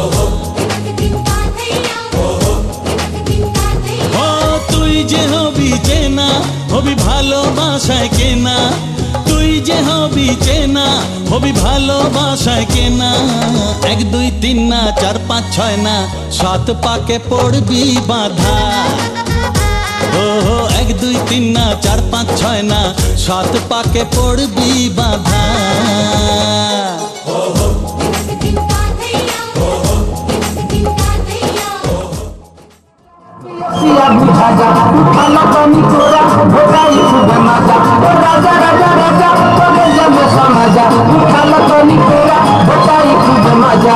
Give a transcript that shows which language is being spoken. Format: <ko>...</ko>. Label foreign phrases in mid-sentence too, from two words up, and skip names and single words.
<bn>ও তুই যে হবি চেনা, হবি ভালোবাসায় কেনা, তুই যে হবি চেনা, হবি ভালোবাসায় কেনা। 1 2 3 না 4 5 6 না, 7 পাকে পড়বি বাঁধা। ও 1 2 3 না 4 5 6 না, 7 পাকে পড়বি বাঁধা।</bn> <bho>बुझा जा उठाला पानी तोरा भोगाई खूब मजा। राजा राजा राजा तोरे जब समझा, उठाला पानी तोरा भोगाई खूब मजा।</bho>